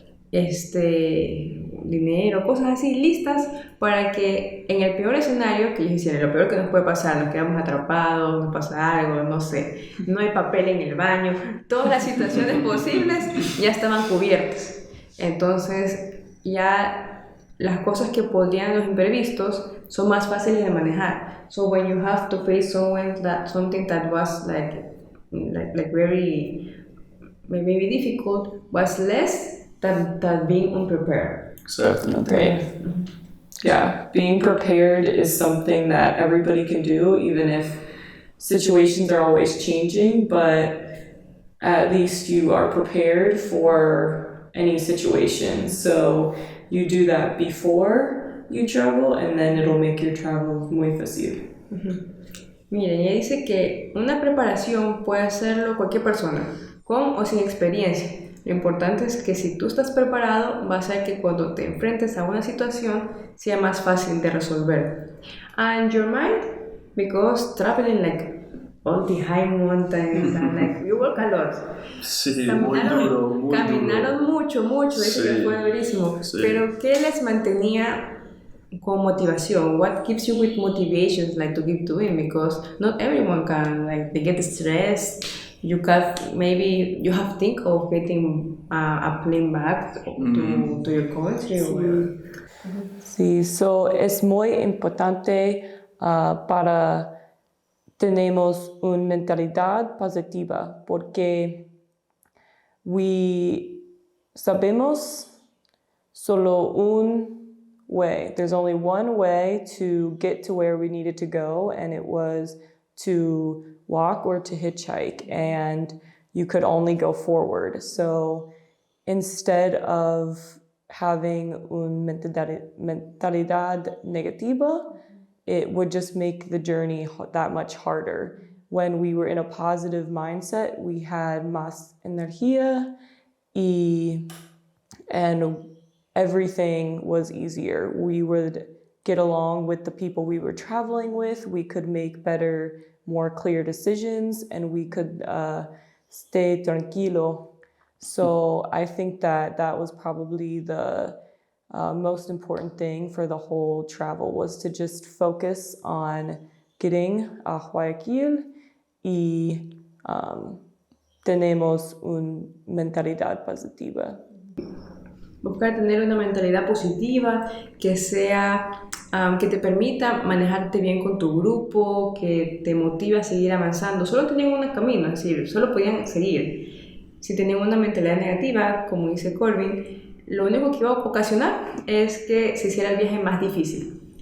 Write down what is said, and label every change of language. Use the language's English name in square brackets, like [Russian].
[Spanish] dinero, cosas así listas para que en el peor escenario, que ellos decían, lo peor que nos puede pasar, nos quedamos atrapados, nos pasa algo, no sé, no hay papel en el baño, todas las situaciones posibles ya estaban cubiertas. Entonces ya las cosas que podrían los imprevistos son más fáciles de manejar. [English] So when you have to face something that was like very maybe difficult, was less than being unprepared. Exactly. Okay. Yeah, being prepared is something that everybody can do, even if situations are always changing, but at least you are prepared for any situation. So you do that before you travel, and then it'll make your travel [Spanish] muy fácil. Miren, ella dice que una preparación puede hacerlo cualquier persona, con o sin experiencia. Lo importante es que si tú estás preparado, va a ser que cuando te enfrentes a una situación sea más fácil de resolver. [English] And your mind, because traveling like all the high mountains and like you work a lot. [Spanish] Sí, muy duro. Caminaron mucho, dice que fue durísimo. Sí. Pero ¿qué les mantenía con motivación? [English] What keeps you with motivation, like to keep doing? Because not everyone can, like they get stressed. Maybe you have to think of getting a plane back to your country. [Spanish] Sí, [English] so [Spanish] es muy importante para tenemos una mentalidad positiva porque sabemos solo un [English] way. There's only one way to get to where we needed to go, and it was to walk or to hitchhike, and you could only go forward. So instead of having [Spanish] una mentalidad negativa, [English] it would just make the journey that much harder. When we were in a positive mindset, we had [Spanish] más energía [English] and everything was easier. We would get along with the people we were traveling with. We could make better, more clear decisions, and we could stay [Spanish] tranquilo. [English] So I think that was probably the most important thing for the whole travel, was to just focus on getting a Guayaquil [Spanish] y tenemos una mentalidad positiva. Buscar tener una mentalidad positiva que que te permita manejarte bien con tu grupo, que te motive a seguir avanzando. Solo tenían un camino, es decir, solo podían seguir. Si tenían una mentalidad negativa, como dice Corbin, lo único que iba a ocasionar es que se hiciera el viaje más difícil.